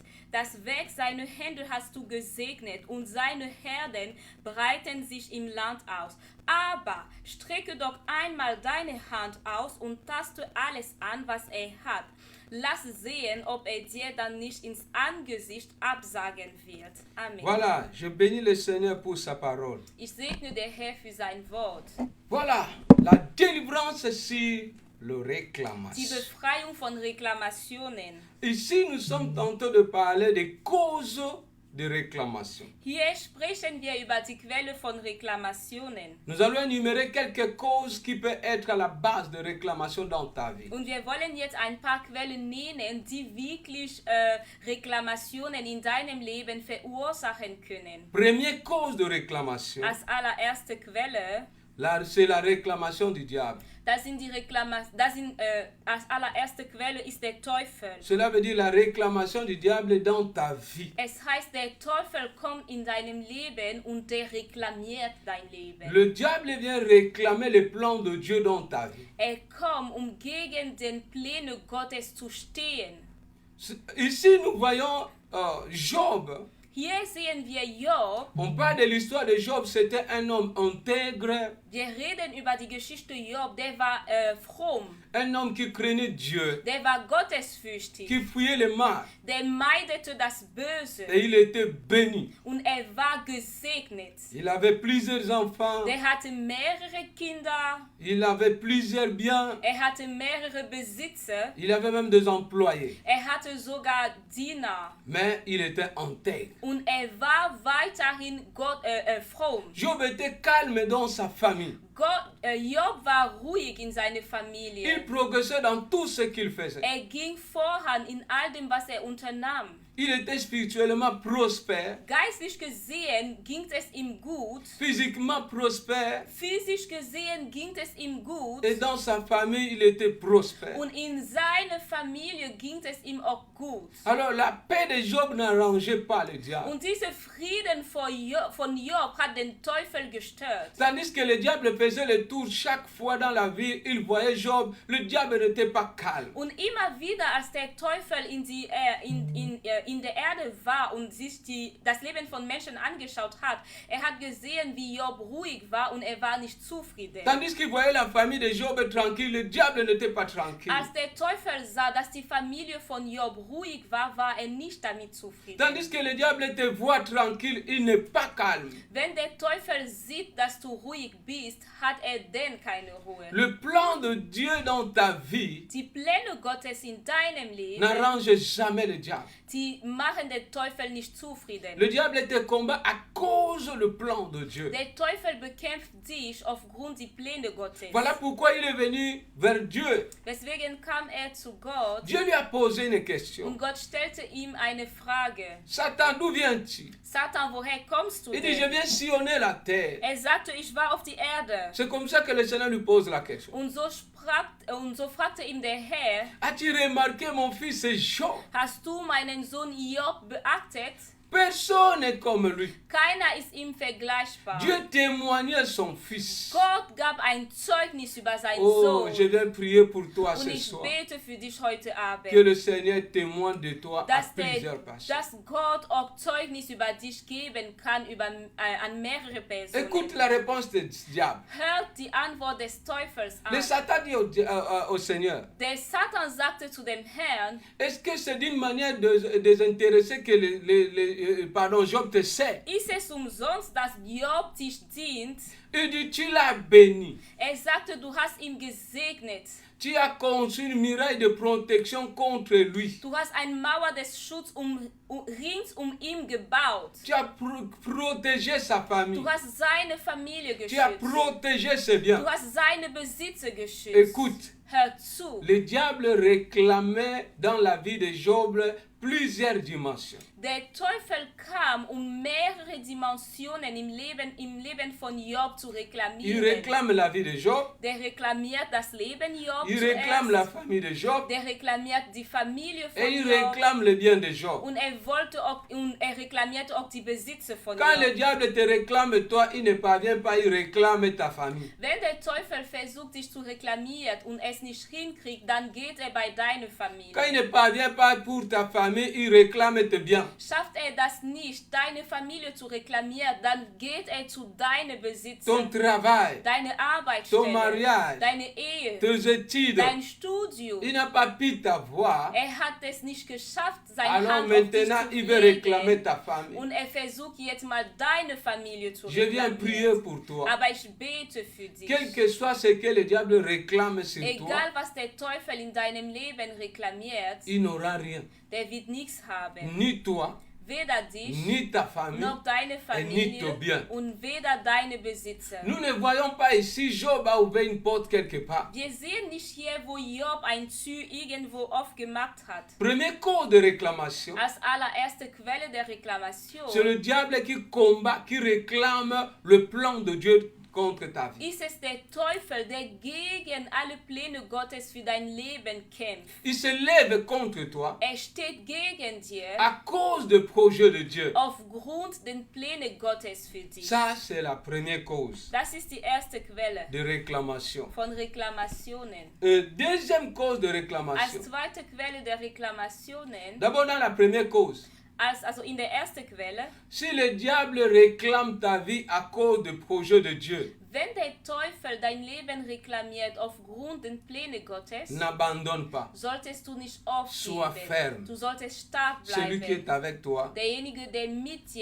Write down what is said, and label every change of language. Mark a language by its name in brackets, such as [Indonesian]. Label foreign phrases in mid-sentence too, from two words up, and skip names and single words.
[German] Das Werk seiner Hände hast du gesegnet, und seine Herden breiten sich im Land aus. Aber strecke doch einmal deine Hand aus und taste alles an, was er hat. Lass sehen, ob er dir dann nicht ins Angesicht absagen wird. Amen. [French] Voilà, je bénis le Seigneur pour sa parole. [German] Ich segne der Herr für sein Wort. [French] Voilà, la délivrance sur le [German] Die [French] réclamation. [German] Befreiung von Reklamationen. [French] Ici, nous sommes en train de parler des causes de réclamation. [German] Hier sprechen wir über die Quelle von Reklamationen. [French] Nous allons énumérer quelques causes qui peuvent être à la base de réclamation dans ta vie. [German] Und wir wollen jetzt ein paar Quellen nennen, die wirklich Reklamationen in deinem Leben verursachen können. [French] Première cause de réclamation, [German] Als allererste Quelle, [French] c'est la réclamation du diable. [German] als allererste Quelle ist der Teufel. [French] Cela veut dire la réclamation du diable dans ta vie. [German] Es heißt, der Teufel kommt in deinem Leben und der reklamiert dein Leben. [French] Le diable vient réclamer les plans de Dieu dans ta vie. [German] Kommt, gegen den Pläne Gottes zu stehen. [French] Ici, nous voyons Job. [German] Hier sehen wir Job. [French] On parle de l'histoire de Job, c'était un homme intègre. [German] Wir reden über die Geschichte Job, der war fromm. [French] Un homme qui craignait Dieu, [German] Der war gottesfürchtig. [French] qui fuyait le mal. [German] Der meidete das Böse. [French] Et il était béni. [German] Und er war gesegnet. [French] Il avait plusieurs enfants. [German] Der hatte mehrere Kinder. [French] Il avait plusieurs biens. [German] Er hatte mehrere Besitzer. [French] Il avait même des employés. [German] Er hatte sogar Diener. [French] Mais il était intègre. [German] Und er war weiterhin fromm. [French] Job était calme dans sa famille. [German] Job war ruhig in seiner [French] Il [German] Familie. [French] progressait dans tout ce qu'il faisait. [German] Er ging voran in all dem, was er unternahm. [French] Il était spirituellement prospère, [German] Geistlich gesehen ging es ihm gut. [French] physiquement prospère, [German] Physisch gesehen ging es ihm gut. [French] et dans sa famille, il était prospère. [German] Und in seiner Familie ging es ihm auch gut. [French] Alors la paix de Job n'arrangeait pas le diable. [German] Und dieser Frieden von Job hat den Teufel gestört. [French] Tandis que le diable faisait le tour chaque fois dans la vie, il voyait Job, le diable n'était pas calme. [German] Und immer wieder, als der Teufel in der Erde war und sich das Leben von Menschen angeschaut hat, er hat gesehen, wie Job ruhig war und er war nicht zufrieden. [French] Tandis qu'il voyait la famille de Job tranquille, le diable n'était pas tranquille. [German] Als der Teufel sah, dass die Familie von Job ruhig war, war er nicht damit zufrieden. [French] Tandis que le diable te voit tranquille, il n'est pas calme. [German] Wenn der Teufel sieht, dass du ruhig bist, hat er denn keine Ruhe. [French] Le plan de Dieu dans ta vie [German] Die Pläne Gottes in deinem Leben, [French] n'arrange jamais le diable. [German] die sie machen den Teufel nicht zufrieden. [French] Le diable te combat à cause du plan de Dieu. [German] Der Teufel bekämpft dich aufgrund der Pläne Gottes. [French] Voilà pourquoi il est venu vers Dieu. [German] Weswegen kam zu Gott [French] Dieu lui a posé une question. [German] und Gott stellte ihm eine Frage. [French] Satan, d'où viens-tu? [German] Satan, woher kommst du [French] Il dit, je [German] denn? [French] viens sillonner la terre. [German] Sagte, ich war auf die Erde. [French] C'est comme ça que le Seigneur lui pose la question. [German] Und so fragte ihm der Herr, [French] As-tu remarqué mon fils Job? [German] hast du meinen Sohn Job beachtet? [French] Personne n'est comme lui. [German] Keiner ist ihm vergleichbar. [French] Dieu témoignait son fils. [German] Gott gab ein Zeugnis über seinen [French] Oh, [German] Sohn. [French] je viens prier pour toi [German] Und [French] ce [German] ich [French] soir. [German] bete für dich heute Abend, [French] Que le Seigneur témoigne de toi à plusieurs personnes. [German] dass Gott auch Zeugnis über dich geben kann an mehrere Personen. [French] Écoute la réponse du diable. [German] Hört die Antwort des Teufels [French] Le [German] an. [French] Satan dit au Seigneur, [German] Der Satan sagte zu dem Herrn, [French] est-ce que c'est d'une manière désintéressée que Job te sert? [German] ist es umsonst, dass Job dich dient? [French] Il dit, tu l'as béni. [German] Sagte, du hast ihn gesegnet. [French] Tu as conçu une muraille de protection contre lui. [German] Du hast eine Mauer des Schutzes rings ihn gebaut. [French] Tu as protégé sa famille. [German] Du hast seine Familie [French] Tu as [German] geschützt. [French] protégé ses biens. [German] Du hast seine Besitzer geschützt. [French] Écoute, [German] Hör zu. [French] le diable réclamait dans la vie de Job plusieurs dimensions. [German] Der Teufel kam, mehrere Dimensionen im Leben von Job zu [French] Il [German] reklamieren. [French] réclame la vie de Job. [German] Der reklamiert das Leben Job [French] Il réclame la [German] zuerst. [French] famille de Job. [German] Der reklamiert die Familie von [French] Et il [German] Job. [French] réclame le bien de Job. [German] Und er reklamiert auch die Besitzer von [French] Quand le [German] Job. [French] diable te réclame toi, il ne parvient pas, il réclame ta famille. [German] Wenn der Teufel versucht, dich zu reklamieren und es nicht hinkriegt, dann geht er bei deiner Familie. [French] Quand il ne parvient pas pour ta famille, il réclame tes biens. [German] Schafft er das nicht, deine Familie zu reklamieren, dann geht er zu deinen Besitzer, [French] Ton travail, [German] deine [French] ton [German] Arbeitsstelle, [French] mariage, [German] deine Ehe, [French] tes études, [German] dein Studium. [French] il n'a pas pu t'avoir. [German] Hat es nicht geschafft, seine [French] Alors [German] Hand auf dich [French] maintenant, [German] zu [French] il veut réclamer [German] legen. [French] ta famille. [German] Und er versucht jetzt mal deine Familie zu [French] Je viens prier [German] reklamieren. [French] pour toi. [German] Aber ich bete für dich. [French] Quel que soit ce que le diable réclame sur toi, [German] Egal was der Teufel in deinem Leben reklamiert, [French] il n'aura rien. [German] der wird nichts haben. [French] Ni toi, [German] Weder dich, [French] ni ta famille. [German] noch deine [French] ni ton bien. [German] Familie und weder deine Besitzer. [French] Nous ne voyons pas ici Job a ouvert une porte quelque part. [German] Wir sehen nicht hier, wo Job ein Tür irgendwo aufgemacht hat. [French] Premier cause de réclamation, [German] Als allererste Quelle der Reklamation [French] c'est le diable qui combat, qui réclame le plan de Dieu contre ta vie. [German] ist es der Teufel, der gegen alle Pläne Gottes für dein Leben kämpft. [French] Il se lève contre toi [German] Steht gegen dir [French] à cause du projet de Dieu. [German] aufgrund den Pläne Gottes für dich. [French] Ça, c'est la première cause [German] Das ist die erste Quelle [French] de réclamation. [German] von Reklamationen. [French] Deuxième cause de [German] Als [French] réclamation. [German] zweite Quelle der Reklamationen, [French] D'abord, dans la première cause, [German] also in der ersten Quelle, [French] si le diable réclame ta vie à cause du projet de Dieu, [German] wenn der Teufel dein Leben reklamiert aufgrund den Pläne Gottes, [French] n'abandonne pas. [German] solltest du nicht [French] Sois ferme. [German] aufgeben. Du solltest stark [French] Celui qui [German] bleiben. [French] est avec toi, [German] Derjenige, der mit dir